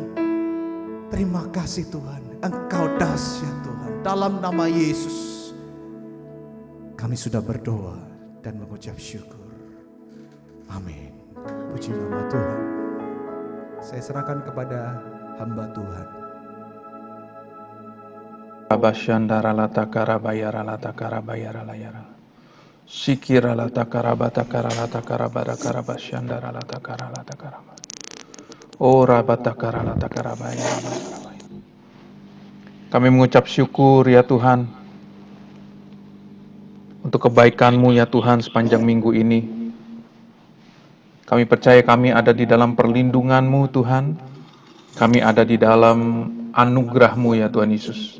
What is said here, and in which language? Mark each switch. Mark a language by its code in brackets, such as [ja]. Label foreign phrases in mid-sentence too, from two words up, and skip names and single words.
[id] Terima kasih Tuhan, Engkau dahsyat Tuhan. Dalam nama Yesus kami sudah berdoa dan mengucap syukur. Amin. Puji nama Tuhan. Saya serahkan kepada hamba Tuhan. Abashandara lata karabayara lata karabayara layara. Sikira lata karabata karalata karabada karabashandara lata karalata karaba. Ora bata karalata karabayara. Kami mengucap syukur ya Tuhan untuk kebaikan-Mu ya Tuhan sepanjang minggu ini. Kami percaya kami ada di dalam perlindungan-Mu Tuhan. Kami ada di dalam anugerah-Mu ya Tuhan Yesus.